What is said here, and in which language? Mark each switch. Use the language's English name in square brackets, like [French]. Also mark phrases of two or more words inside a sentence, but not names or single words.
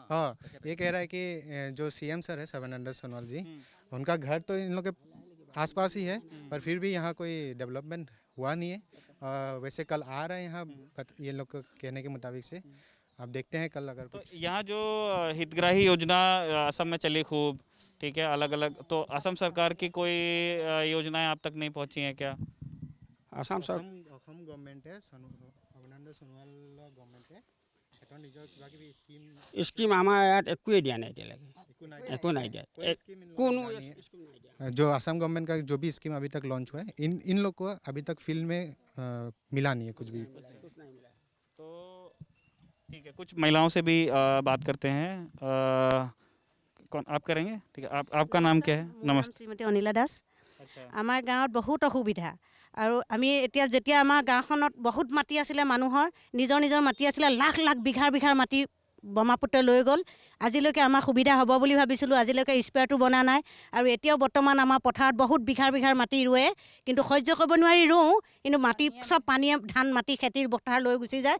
[Hindi] हाँ, ये कह रहा है कि जो सीएम सर है सर्बानंद सोनोवाल जी, उनका घर तो इन लोग के आसपास ही है, पर फिर भी यहाँ कोई डेवलपमेंट हुआ नहीं है। वैसे कल आ रहे हैं यहाँ, ये लोग के कहने के मुताबिक से, आप देखते हैं कल अगर तो कुछ। यहाँ जो हितग्राही योजना असम में चली खूब, ठीक है, अलग अलग, तो असम सरकार की कोई योजनाएं आप तक नहीं पहुँची हैं क्या? असम सर [Assamese] অসম গভৰ্ণমেণ্টে সৰ্বানন্দ সোণোৱাল গভৰ্ণমেণ্টে এটা নিজৰ কিবা কিবি [Hindi] स्कीम हमारे यहाँ [Assamese] একোৱে দিয়া নাই এতিয়ালৈকে, একো নাই দিয়া, কোনো স্कीम নাই দিয়া। [Hindi] जो असम गवर्नमेंट का जो भी स्कीम अभी तक लॉन्च हुआ है, इन लोग को अभी तक फील्ड में मिला नहीं है कुछ भी। तो ठीक है, कुछ महिलाओं से भी बात करते हैं। कौन आप करेंगे? ठीक है, आपका नाम क्या है? नमस्ते। শ্ৰীমতী অনিলা দাস। अच्छा, [Assamese] আমাৰ গাঁৱত বহুত অসুবিধা, আৰু আমি যেতিয়া আমাৰ গাঁওখনত বহুত মাটি আছিলে, মানুহৰ নিজৰ নিজৰ মাটি আছিলে, লাখ লাখ বিঘাৰ মাটি ব্ৰহ্মপুত্ৰই লৈ গ'ল। আজিলৈকে আমাৰ সুবিধা হ'ব বুলি ভাবিছিলোঁ, আজিলৈকে স্পেয়াৰটো বনা নাই। আৰু এতিয়াও বৰ্তমান আমাৰ পথাৰত বহুত বিঘাৰ মাটি ৰুৱে, কিন্তু সহ্য কৰিব নোৱাৰি ৰুওঁ, কিন্তু মাটি চব পানীয়ে ধান মাটি খেতিৰ পথাৰ লৈ গুচি যায়।